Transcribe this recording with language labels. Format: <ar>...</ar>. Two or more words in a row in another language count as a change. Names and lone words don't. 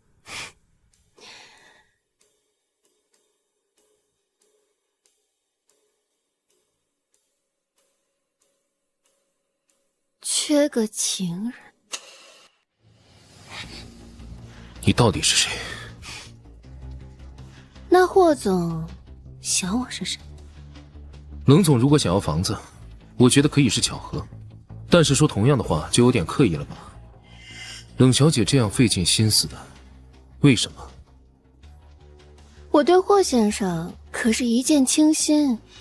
<zh>缺個情人。你到底是誰？那霍總想我是誰？冷總如果想要房子，我覺得可以是巧合，但是說同樣的話就有點刻意了吧？冷小姐這樣費盡心思的，為什麼？我對霍先生可是一見傾心。</zh>